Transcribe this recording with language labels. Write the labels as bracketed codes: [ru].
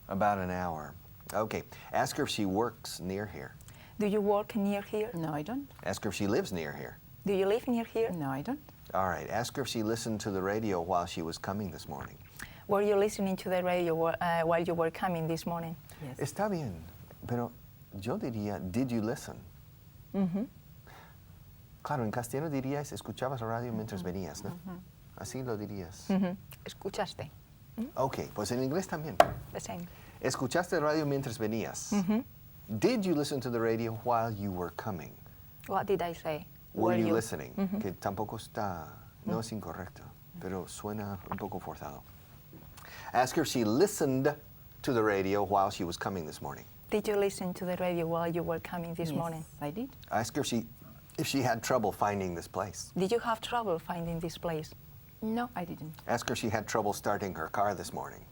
[en] About an hour. Okay. Ask her if she works near here. Do you work near here? No, I don't. Ask her if she lives near here. Do you live near here? No, I don't. All right. Ask her if she listened to the radio while she was coming this morning. Were you listening to the radio while you were coming this morning? Yes. [es] Está bien, pero yo diría, [en] did you listen? [es] Claro, en castellano dirías, escuchabas la radio mientras venías, ¿no? Así lo dirías. Escuchaste. Ok, pues en inglés también. [en] The same. [es] Escuchaste la radio mientras venías. [en] Did you listen to the radio while you were coming? What did I say? Were you listening? [es] Que tampoco está, no es incorrecto, pero suena un poco forzado. [en] Ask her if she listened to the radio while she was coming this morning. Did you listen to the radio while you were coming this Yes, morning? I did. Ask her if she had trouble finding this place. Did you have trouble finding this place? No, I didn't. Ask her if she had trouble starting her car this morning.